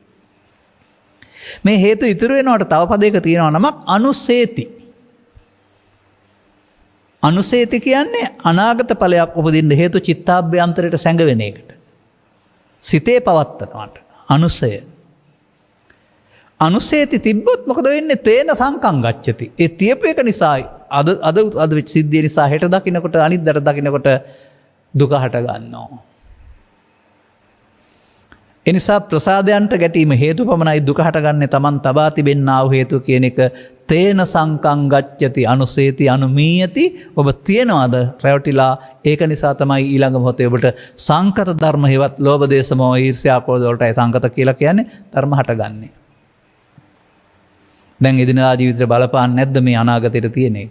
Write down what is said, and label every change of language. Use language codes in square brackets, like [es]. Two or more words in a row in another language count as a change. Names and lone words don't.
[si] මේ හේතු ඉතුරු වෙනවට තව පදයක තියෙනවා නමක් අනුසේති. අනුසේති කියන්නේ අනාගත ඵලයක් උපදින්න හේතු චිත්තාභ්‍යන්තරයට සැඟවෙන එකට. සිතේ පවත්තනවට අනුසය. අනුසේති තිබ්බොත් මොකද වෙන්නේ? [pi] තේන සංකම් ගච්ඡති. [si] ඒ තියපු එක නිසා අද වෙච්ච සිද්ධිය නිසා හෙට දකින්නකොට අනිද්දාට දකින්නකොට දුක හට ගන්නවා. ඒ නිසා ප්‍රසාදයන්ට ගැටීම හේතු පමණයි දුක හටගන්නේ Taman තබා තිබෙන්නා වූ හේතු කියන එක [pi] තේන සංකම් ගච්ඡති අනුසේති අනුමීයති. [si] ඔබ තියනවාද රැවටිලා? ඒක නිසා තමයි ඊළඟ මොහොතේ ඔබට සංකත ධර්ම හේවත් ලෝභ දේශ මොහ ඊර්ෂ්‍යා ක්‍රෝධ වලටයි සංකත කියලා කියන්නේ ධර්ම හටගන්නේ. දැන් එදිනදා ජීවිතේ බලපාන්නේ නැද්ද මේ අනාගතයට තියෙන එක?